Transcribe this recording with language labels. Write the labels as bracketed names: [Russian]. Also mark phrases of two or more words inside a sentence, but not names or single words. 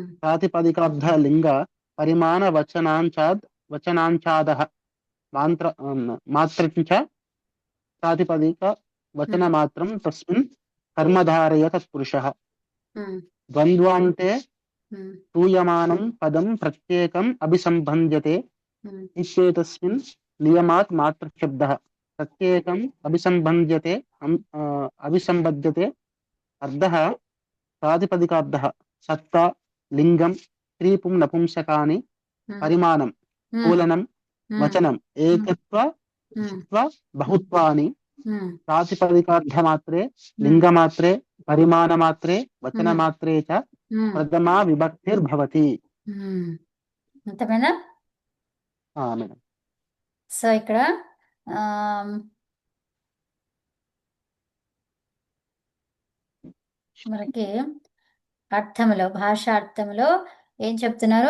[Sanskrit] ప్రాతిపదికార్థ లింగ పరిమాణ వచనాంచాదః మాత్రం చ ప్రాతిపదిక వచన ఉమ్, మాత్రం తస్మిన్ కర్మధారయ తత్పురుషः ఉమ్, ద్వంద్వాంతే ఉమ్, స్తూయమానం పదం ప్రత్యేకం అభిసంబంధ్యతే ఉమ్, इत्येतस्मिन् नियमात् मात्रशब्दः प्रत्येकम् अभिसम्बध्यते अभिसम्बध्यते अर्थः प्रातिपदिकार्थः सत्ता लिङ्गं स्त्रीपुं नपुंसकानि ఉమ్, परिमाणं ఉమ్, स्थूलनं ఉమ్, वचनम् ఉమ్, एकत्व ఉమ్, द्वित्व बहुत्वानि ఉమ్, प्रातिपदिकार्थमात्रे ఉమ్, लिङ्गमात्रे परिमाणमात्रे ఉమ్, वचनमात्रे च ఉమ్, प्रथमा विभक्तिर्भवति. [Telugu] ఉమ్. అంతమేనా? మేడం. సో ఇక్కడ ఆమ్, మనకి అర్థములో, భాషార్థములో ఏం చెప్తున్నారు?